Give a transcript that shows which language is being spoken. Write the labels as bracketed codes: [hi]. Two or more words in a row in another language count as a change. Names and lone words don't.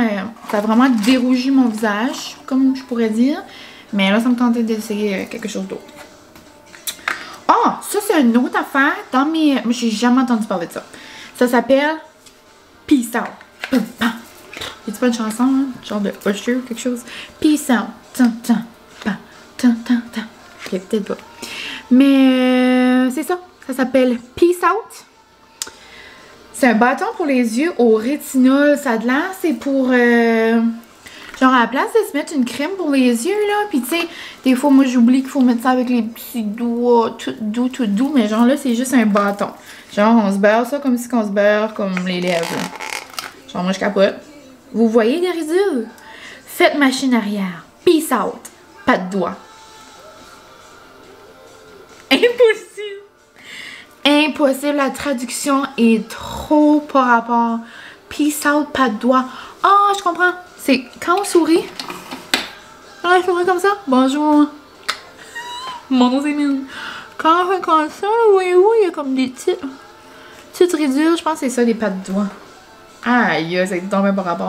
[fr] ça a vraiment dérougi mon visage, comme je pourrais dire. Mais là, ça me tentait d'essayer quelque chose d'autre. Ah! Ça, c'est une autre affaire dans mes... Moi, j'ai jamais entendu parler de ça. Ça s'appelle Peace Out. Pam, pam. Y'a-tu pas une chanson, hein? Genre de Usher ou quelque chose? Peace Out. Tan, tan, pam. Tan, tan, tan. Ok, peut-être pas. Mais c'est ça. Ça s'appelle Peace Out. C'est un bâton pour les yeux au rétinol. Ça a de l'air, c'est pour... genre à la place de se mettre une crème pour les yeux, là. Puis tu sais, des fois, moi, j'oublie qu'il faut mettre ça avec les petits doigts tout doux. Mais genre là, c'est juste un bâton. Genre, on se beurre ça comme si on se beurre comme les lèvres. Là. Genre, moi, je capote. Vous voyez les résidus? Faites machine arrière. Peace out. Pas de doigts. Impossible! Impossible, la traduction est trop par rapport. Peace out, pas de doigt. Ah, je comprends. C'est quand on sourit. Ah, je souris comme ça. Bonjour. Mon nom c'est Mine. Quand on fait comme ça, voyez-vous, il y a comme des petites ridures. Je pense que c'est ça, des pattes de doigts. Aïe, c'est tombé par rapport.